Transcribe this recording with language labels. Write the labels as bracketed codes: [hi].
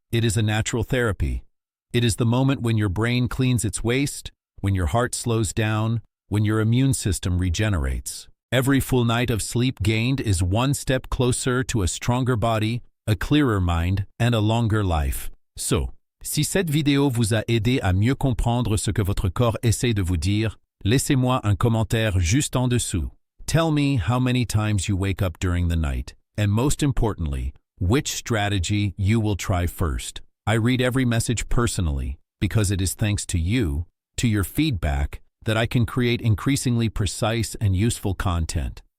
[en] It is a natural therapy. It is the moment when your brain cleans its waste, when your heart slows down, when your immune system regenerates. Every full night of sleep gained is one step closer to a stronger body, a clearer mind, and a longer life. [fr] So, si cette vidéo vous a aidé à mieux comprendre ce que votre corps essaie de vous dire, laissez-moi un commentaire juste en dessous. [en] Tell me how many times you wake up during the night, and most importantly, which strategy you will try first. I read every message personally because it is thanks to you, to your feedback, that I can create increasingly precise and useful content.